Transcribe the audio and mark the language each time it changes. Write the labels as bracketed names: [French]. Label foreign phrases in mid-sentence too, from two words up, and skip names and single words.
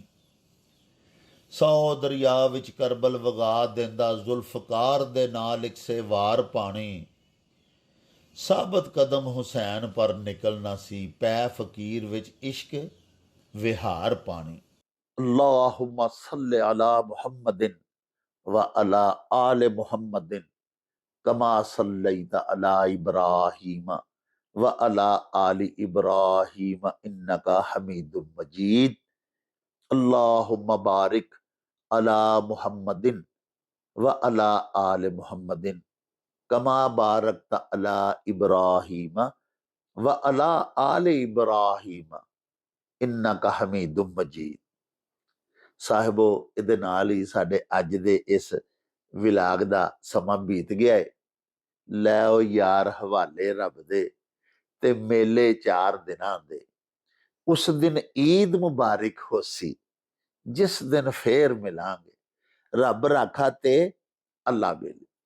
[Punjabi] 100 ਦਰਿਆ ਵਿੱਚ ਕਰਬਲ ਵਗਾ ਦਿੰਦਾ, ਜ਼ੁਲਫਕਾਰ ਦੇ ਨਾਲ ਇੱਕ ਸੇ ਵਾਰ ਪਾਣੀ। ਸਾਬਤ ਕਦਮ ਹੁਸੈਨ ਪਰ ਨਿਕਲਣਾ ਸੀ, ਪੈ ਫਕੀਰ ਵਿੱਚ ਇਸ਼ਕ ਵਿਹਾਰ ਪਾਣੀ। [Arabic] اللهم صل على محمد وعلى آل محمد كما صليت على إبراهيم وعلى آل إبراهيم إنك حميد مجيد. اللهم بارك على محمد وعلى آل محمد كما باركت على إبراهيم وعلى آل إبراهيم إنك حميد مجيد. [Punjabi] ਸਾਹਿਬੋ, ਇਹਦੇ ਨਾਲ ਹੀ ਸਾਡੇ ਅੱਜ ਦੇ ਇਸ ਵਿਲਾਗ ਦਾ ਸਮਾਂ ਬੀਤ ਗਿਆ ਹੈ। ਲੈ ਉਹ ਯਾਰ ਹਵਾਲੇ ਰੱਬ ਦੇ ਤੇ ਮੇਲੇ 4 ਦਿਨਾਂ ਦੇ। ਉਸ ਦਿਨ ਈਦ ਮੁਬਾਰਕ ਹੋਸੀ, ਜਿਸ ਦਿਨ ਫੇਰ ਮਿਲਾਂਗੇ। ਰੱਬ ਰਾਖਾ ਤੇ ਅੱਲਾ ਵੇਲੇ।